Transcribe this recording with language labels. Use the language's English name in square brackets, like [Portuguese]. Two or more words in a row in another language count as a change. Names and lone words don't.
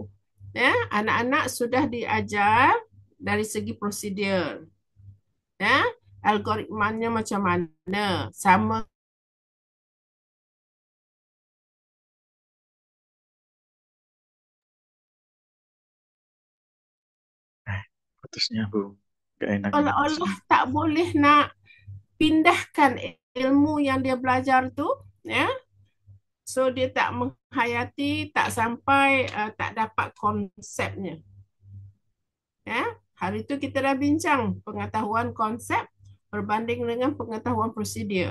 [Malay] Ya, anak-anak sudah diajar dari segi prosedur. Ya, algoritmanya macam mana? Sama [Indonesian] Putusnya Bu, gak enak ini seolah-olah putusnya. [Malay] tak boleh nak pindahkan ilmu yang dia belajar tu, ya. So dia tak menghayati, tak sampai, tak dapat konsepnya. Ya, hari tu kita dah bincang pengetahuan konsep berbanding dengan pengetahuan prosedur.